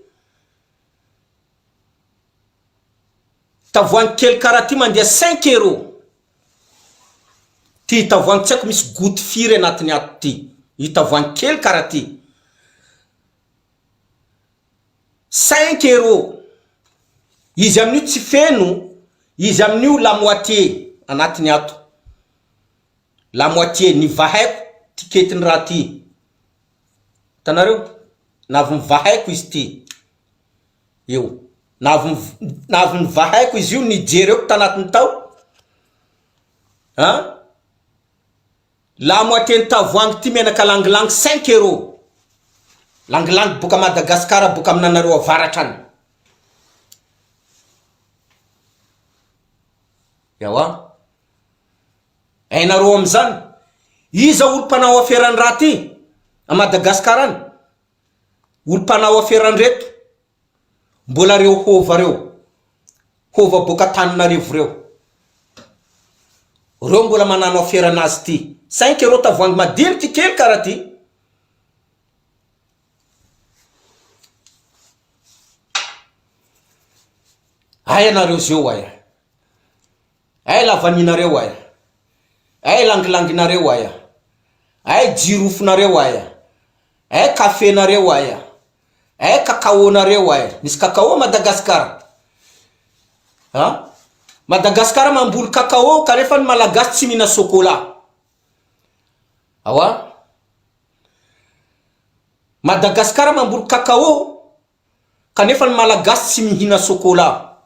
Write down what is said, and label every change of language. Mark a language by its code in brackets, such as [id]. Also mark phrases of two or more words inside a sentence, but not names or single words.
[mg] Tavoangy kely karaha ty mandeha 5 euros. Ty tavoangy tsy haiko misy goutte firy anatiny ato ty. I tavoangy kely karaha ty 5 euros. Izy amin'io tsy feno, izy amin'io [fr] la moitié [mg] anatiny ato. [fr] La moitié [mg] ny vahaiko tiketiny raha ty. Hitanareo? Navy nivahaiko izy ty. Eo. Navy nivahaiko izy io nijereko tanatiny tao. [fr] La moitié [mg] ny tavoangy ty menaka langilangy 5 euros. Langilangy boka Madagasikara boka aminanareo avaratra any. Yawa. Hainareo amizany, iza olo mpanao aferany raha ty a Madagasikara any. Olo mpanao aferany reto, mbola reo hova reo. Hova boka Tananarivo reo. Reo mbola manano aferanazy ty. 5 euros tavoangy madiniky kely karaha ty. Ay anareo zeo aya. Ay lavaninareo aya. Ay langilanginareo aya. Ay jirofonareo aya. Ay kafenareo aya. Ay kakaonareo aya. Nisy kakao Madagasikara. Madagasikara mamboly kakao kanefa ny malagasy tsy mihina chocolat. Awa. Madagasikara mamboly kakao kanefa ny malagasy tsy mihina chocolat.